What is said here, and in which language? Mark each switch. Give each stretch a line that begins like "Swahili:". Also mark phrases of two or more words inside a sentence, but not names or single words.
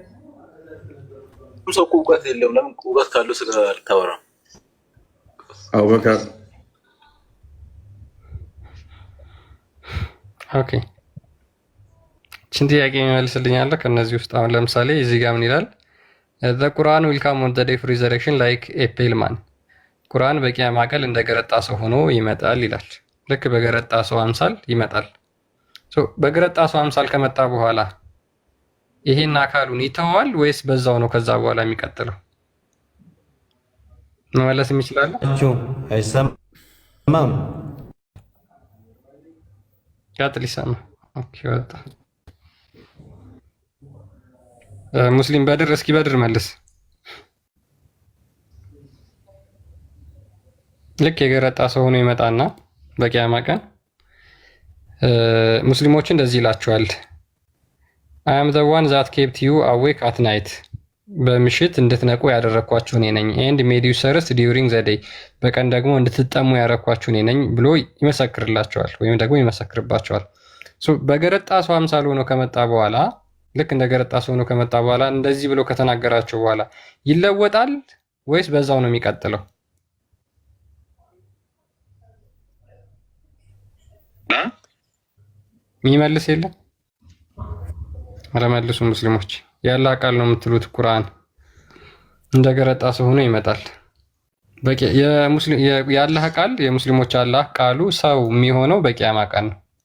Amharic: ሰው እውቀት የለውም። ለምን እውቀት ካለው ስለ አልታወራም? አቡበከር ኦኬ ችን ጥያቄ የሚመልስልኝ አለ ከነዚህ ውስጥ? አሁን ለምሳሌ እዚህ ጋር ምን ይላል?
English: The Quran will come on the day of resurrection like a pale man.
Amharic: ቁርአን በቂያማ ቀን እንደገረጣ ሰው ሆኖ ይመጣል ይላል። ልክ በገረጣ ሰው አምሳል ይመጣል። በገረጣ ሰው አምሳል ከመጣ በኋላ ይሄን አካሉን ይተዋል ወይስ በዛው ነው ከዛ በኋላ የሚቀጥለው? መመለስ የሚችላል? አይሰማም። ቀጥል። ይሰማ። ኦኬ ወጣ። ሙስሊም በድር እስኪ በድር መልስ። ልክ የገረጣ ሰው ሆኖ ይመጣና በቂያማ ቀን ሙስሊሞች እንደዚህ ይላቸዋል።
English: I am the one that kept you awake at night.
Amharic: በምሽት እንድትነቁ ያደረኳችሁ እኔ ነኝ።
English: and made you thirst during the day.
Amharic: በቀን ደግሞ እንድትጠሙ ያደረኳችሁ እኔ ነኝ ብሎ ይመሰክርላቸዋል ወይም ደግሞ ይመሰክርባቸዋል። በገረጣ ሰው አምሳል ሆኖ ከመጣ በኋላ ልክ እንደ ገረጣ ሰው ሆኖ ከመጣ በኋላ እንደዚህ ብሎ ከተናገራቸው በኋላ ይለወጣል ወይስ በዛው ነው የሚቀጥለው? የሚመልስ የለም። አለመልሱ ሙስሊሞች። ያላህ ቃል ነው የምትሉት ቁርአን እንደ ገረጣ ሰው ሆኖ ይመጣል። በቂ የአላህ ቃል የሙስሊሞች አላህ ቃሉ ሰው የሚሆነው በቂያማ ቀን ነው።